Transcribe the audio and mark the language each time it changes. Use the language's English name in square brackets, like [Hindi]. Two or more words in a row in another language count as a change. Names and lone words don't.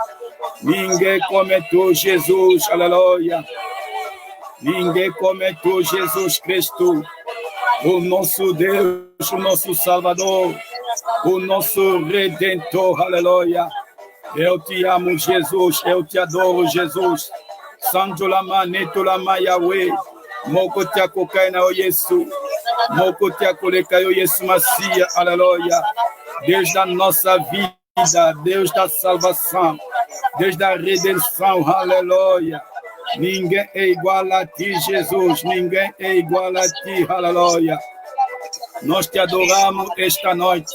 [Portuguese] Ninguém como tu, Jesus. Aleluia. Ninguém como tu, Jesus Cristo. O nosso Deus, o nosso Salvador, o nosso Redentor. Aleluia. Eu te amo, Jesus. Eu te adoro, Jesus. Sanjolama, Netolama, Yahweh. [Lingala] Moko te akokaina o Yesu. Moko te akoleka o Yesu Masia. [Portuguese] Aleluia. Deus da nossa vida. Deus da salvação. Deus da redenção. Aleluia. Ninguém é igual a ti, Jesus. Ninguém é igual a ti. Aleluia. Nós te adoramos esta noite.